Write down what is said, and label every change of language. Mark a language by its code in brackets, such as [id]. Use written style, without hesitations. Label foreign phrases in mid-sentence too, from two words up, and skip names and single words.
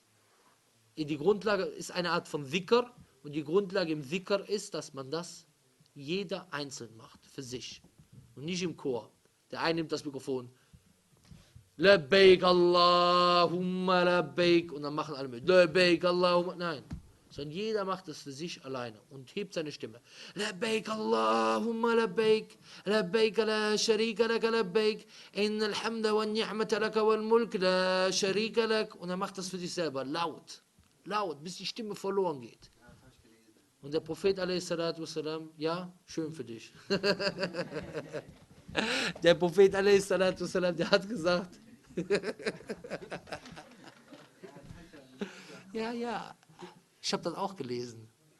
[de] Die Grundlage ist eine Art von Dhikr, und die Grundlage im Dhikr ist, dass man das jeder einzeln macht, für sich. Und nicht im Chor. Der eine nimmt das Mikrofon, [ar] لبيك اللهم لبيك, [de] und dann machen alle mit, [ar] لبيك اللهم, [de] nein. sondern jeder macht es für sich alleine und hebt seine Stimme. [ar] لبيك اللهم لبيك، لبيك لا شريك لك لبيك، إن الحمد والنعمة لك والملك لا شريك لك. [de] Und er macht das für sich selber, laut, laut, bis die Stimme verloren geht. Und der Prophet a.s.w., ja, schön für dich. Der Prophet a.s.w., der hat gesagt, ja, ja, ich habe das auch gelesen.